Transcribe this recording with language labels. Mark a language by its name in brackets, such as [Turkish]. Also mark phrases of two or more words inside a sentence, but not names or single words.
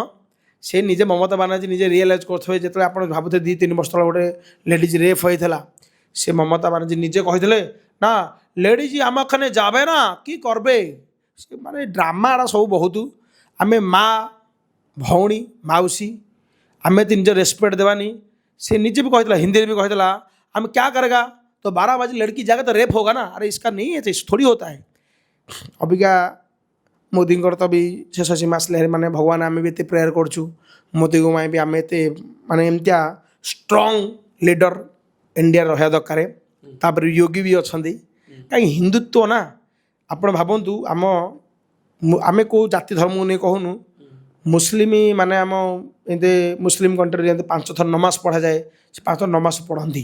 [Odia] ସେ ନିଜେ ମମତା ବାନାର୍ଜୀ ନିଜେ ରିଏଲାଇଜ୍ କରୁଥିବେ। ଯେତେବେଳେ ଆପଣ ଭାବୁଥିବେ 2-3 ବର୍ଷ ତଳେ ଗୋଟେ [English] ladies rape [Odia] ହୋଇଥିଲା, ସେ ମମତା ବାନାର୍ଜୀ ନିଜେ କହିଥିଲେ ନା ଲେଡ଼ିଜ୍ [Bangla] আম খানে যাবে না কি করবে। [Odia] ସେ ମାନେ ଡ୍ରାମା ଏଟା ସବୁ ବହୁତ। ଆମେ ମା ଭଉଣୀ ମାଉସୀ ଆମେ ତ ନିଜ ରେସ୍ପେକ୍ଟ ଦେବାନି। ସେ ନିଜେ ବି କହିଥିଲା, ହିନ୍ଦୀରେ ବି କହିଥିଲା, ଆମେ [Hindi] क्या करेगा तो 12 बजे लड़की जाएगा तो रेप होगा ना, अरे इसका नहीं है, थोड़ी होता है। [Odia] ଅବିକା ମୋଦିଙ୍କର ତ ବି ଶେଷ ସୀମା ଆସିଲେ, ମାନେ ଭଗବାନ ଆମେ ବି ଏତେ ପ୍ରେୟାର କରୁଛୁ ମୋଦିଙ୍କ ପାଇଁ ବି, ଆମେ ଏତେ ମାନେ ଏମିତିଆ [English] strong leader [Odia] ଇଣ୍ଡିଆର ରହିବା ଦରକାର। ତାପରେ ଯୋଗୀ ବି ଅଛନ୍ତି। କାହିଁକି ହିନ୍ଦୁତ୍ୱ ନା, ଆପଣ ଭାବନ୍ତୁ ଆମେ କେଉଁ ଜାତି ଧର୍ମକୁ ନେଇ କହୁନୁ, ମୁସଲିମ ମାନେ ଆମ ଏମିତି [English] Muslim country [Odia] ଯେମିତି 5 ଥର ନମାଜ ପଢ଼ାଯାଏ, ସେ 5 ଥର ନମାଜ ପଢ଼ନ୍ତି।